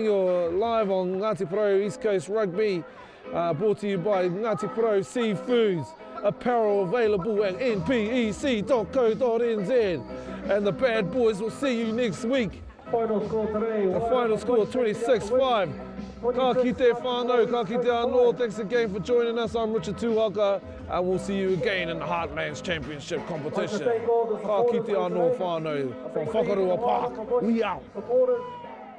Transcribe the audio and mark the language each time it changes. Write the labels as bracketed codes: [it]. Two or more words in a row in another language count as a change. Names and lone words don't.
[en] You're live on Ngāti Porou East Coast Rugby, brought to you by Ngāti Porou Seafoods. Apparel available at npec.co.nz. And the bad boys will see you next week. Final score today. The final score, 26-5. [mi] Ka kite whānau, ka kite anō. [en] Thanks again for joining us. I'm Richard Tuhaka, and we'll see you again in the Heartlands Championship competition. [mi] Ka kite anō whānau from Whakarua Park. [en] We out.